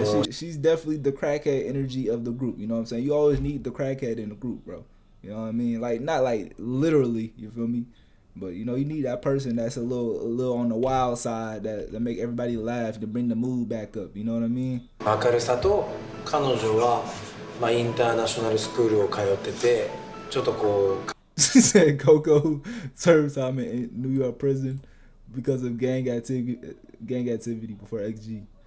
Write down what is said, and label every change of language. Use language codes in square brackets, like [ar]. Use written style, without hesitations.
[en] She's definitely the crackhead energy of the group. You know what I'm saying? You always need the crackhead in the group, bro. You know what I mean? Like not like literally, you feel me? But you need that person that's a little on the wild side that make everybody laugh to bring the mood back up. You know what I mean? [ja] 明るさと彼女はインターナショナルスクールを通っててちょっとこう。 [en] She said Coco served time in New York prison because of gang activity before XG.